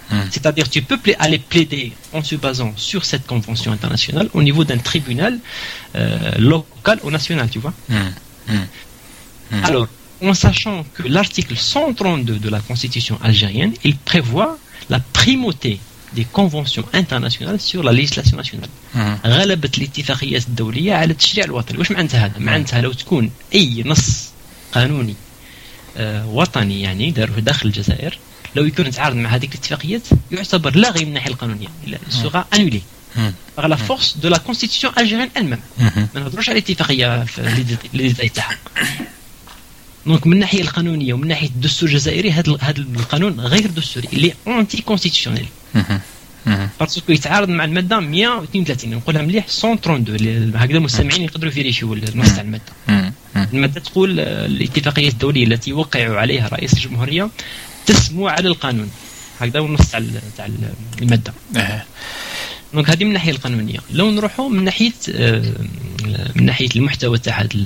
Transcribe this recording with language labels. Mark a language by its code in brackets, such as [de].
[fr] C'est-à-dire tu peux aller plaider en se basant sur cette convention internationale au niveau d'un tribunal local ou national, tu vois. Alors, en sachant que l'article 132 de la Constitution algérienne, il prévoit la primauté des conventions internationales sur la législation nationale. [ar] غلبت الاتفاقية الدولية على التشريع الوطني. واش معناتها هذا؟ معناتها لو تكون اي نص قانوني وطني يعني داروه داخل الجزائر لو يكون تعارض مع هذيك الاتفاقيات يعتبر لاغي من الناحية القانونية. [fr] سوغا انولي. Par la force de la constitution algérienne elle-même. Maintenant, je vais aller t'y faire les détails. [ar] دونك من الناحيه القانونيه ومن ناحيه الدستور الجزائري هذا القانون غير دستوري [fr] لي انتي كونستيتيونيل باسكو [ar] يتعارض مع الماده 132 نقولها مليح 132 هكذا المستمعين يقدروا يفيريفيو النص تاع الماده الماده تقول الاتفاقيه الدوليه التي وقع عليها رئيس الجمهوريه تسمو على القانون هكذا النص تاع الماده دونك هذه من الناحيه القانونيه لو نروحوا من ناحيه المحتوى تاع